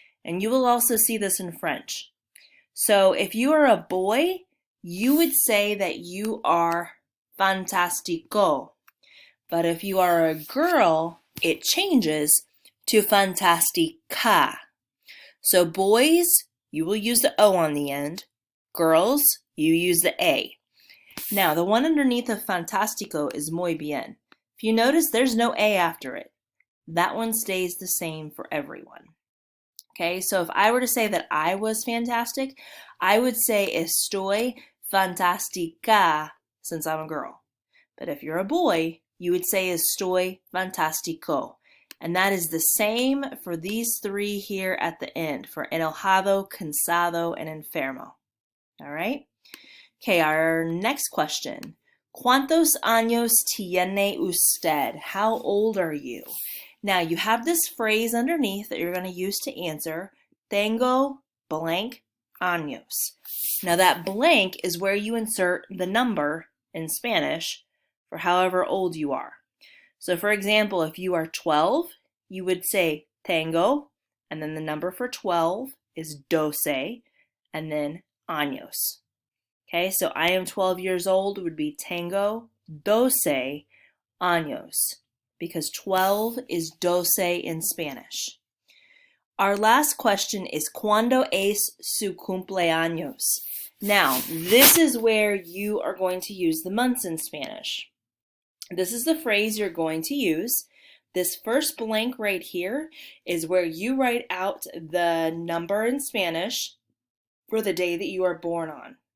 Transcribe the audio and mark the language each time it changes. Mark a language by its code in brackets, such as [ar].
[en] And you will also see this in French. So if you are a boy, you would say that you are fantástico. But if you are a girl, it changes to fantástica. So boys, you will use the O on the end. Girls, you use the A. Now, the one underneath of fantástico is muy bien. If you notice, there's no A after it. That one stays the same for everyone. Okay, so if I were to say that I was fantastic, I would say [es] estoy fantástica [en] since I'm a girl. But if you're a boy, you would say [es] estoy fantástico. [en] And that is the same for these three here at the end, for enojado, cansado, and enfermo. All right? Okay, our next question. [es] ¿Cuántos años tiene usted? [en] How old are you? Now, you have this phrase underneath that you're going to use to answer. [es] Tengo blank años. [en] Now, that blank is where you insert the number in Spanish for however old you are. So, for example, if you are 12, you would say tengo, and then the number for 12 is 12, and then años. Okay, so I am 12 years old would be [es] tengo 12 años, [en] because 12 is 12 in Spanish. Our last question is [es] ¿Cuándo es su cumpleaños? [en] Now, this is where you are going to use the months in Spanish. This is the phrase you're going to use. This first blank right here is where you write out the number in Spanish for the day that you are born on.